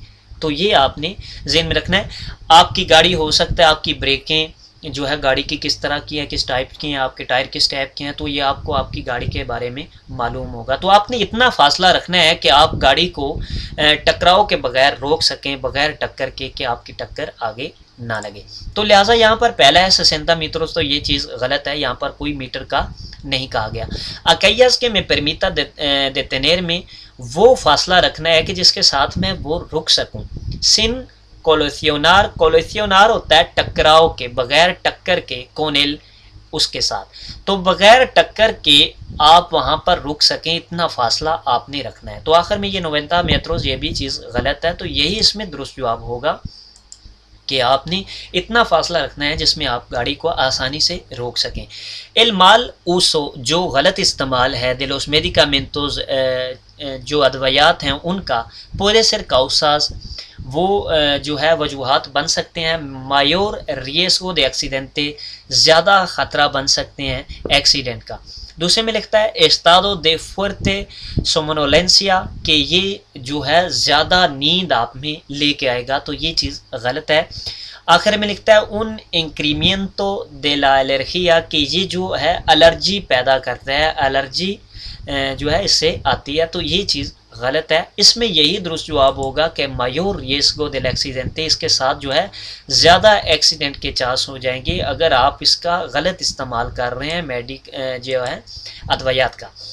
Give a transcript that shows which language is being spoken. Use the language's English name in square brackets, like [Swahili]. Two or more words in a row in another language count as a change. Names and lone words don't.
[Urdu] تو یہ آپ نے ذہن میں رکھنا ہے. آپ کی گاڑی ہو سکتا ہے آپ کی بریکیں جو ہے گاڑی کی کس طرح کی ہیں، کس ٹائپ کی ہیں، آپ کے ٹائر کس ٹائپ کے ہیں، تو یہ آپ کو آپ کی گاڑی کے بارے میں معلوم ہوگا. تو آپ نے اتنا فاصلہ رکھنا ہے کہ آپ گاڑی کو ٹکراؤ کے بغیر روک سکیں، بغیر ٹکر کے، کہ آپ کی ٹکر آگے نہ لگے. تو لہٰذا یہاں پر پہلا ہے 60 میٹرز، تو یہ چیز غلط ہے، یہاں پر کوئی میٹر کا نہیں کہا گیا. [Spanish] aquellas que me permita detener [Urdu] میں وہ فاصلہ رکھنا ہے کہ جس کے ساتھ میں وہ رک سکوں. [Spanish] sin colisionar [Urdu] ہوتا ہے ٹکراؤ کے، بغیر ٹکر کے، کونل اس کے ساتھ. تو بغیر ٹکر کے آپ وہاں پر رک سکیں، اتنا فاصلہ آپ نے رکھنا ہے. تو آخر میں یہ 90 میٹرز، یہ بھی چیز غلط ہے. تو یہی اس میں درست جواب ہوگا کہ آپ نے اتنا فاصلہ رکھنا ہے جس میں آپ گاڑی کو آسانی سے روک سکیں. [Spanish] el mal uso، [Urdu] جو غلط استعمال ہے [Spanish] de los medicamentos، [Urdu] جو ادویات ہیں ان کا، [Spanish] puede ser causas، [Urdu] وہ جو ہے وجوہات بن سکتے ہیں. [Spanish] mayor riesgo de accidente، [Urdu] زیادہ خطرہ بن سکتے ہیں ایکسیڈنٹ کا. دوسرے میں لکھتا ہے [Spanish] estado de fuerte somnolencia، [Urdu] کہ یہ جو ہے زیادہ نیند آپ میں لے کے آئے گا. تو یہ چیز غلط ہے. آخر میں لکھتا ہے [Spanish] un incremento de la alergia، [Urdu] کہ یہ جو ہے الرجی پیدا کرتا ہے، الرجی جو ہے اس سے آتی ہے. تو یہ چیز غلط ہے۔ اس میں یہی درست جواب ہوگا کہ [Spanish] mayor riesgo de accidente, [Urdu] اس کے ساتھ جو ہے زیادہ ایکسیڈنٹ کے چانس ہو جائیں گے اگر آپ اس کا غلط استعمال کر رہے ہیں جو ہے ادویات کا۔